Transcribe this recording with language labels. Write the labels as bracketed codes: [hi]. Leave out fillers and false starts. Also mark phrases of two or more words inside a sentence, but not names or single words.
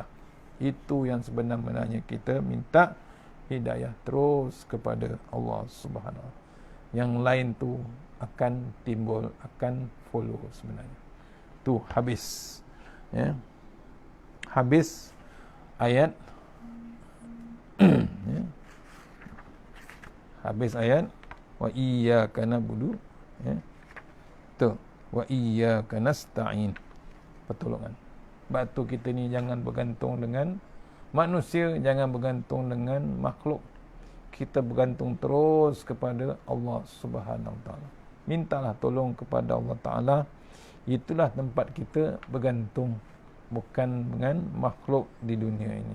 [ms] Itu yang sebenarnya kita minta hidayah terus kepada Allah [ar] سبحانه وتعالى. [ms] Yang lain tu akan timbul, akan follow sebenarnya. Tu habis, ya. Habis ayat ya. Habis ayat [ar] وإياك نعبد, [ms] ya. Tu [ar] وإياك نستعين, [ms] pertolongan. Batu kita ni jangan bergantung dengan manusia, jangan bergantung dengan makhluk. Kita bergantung terus kepada Allah [ar] سبحانه وتعالى. [ms] Mintalah tolong kepada Allah Taala. Itulah tempat kita bergantung, bukan dengan makhluk di dunia ini.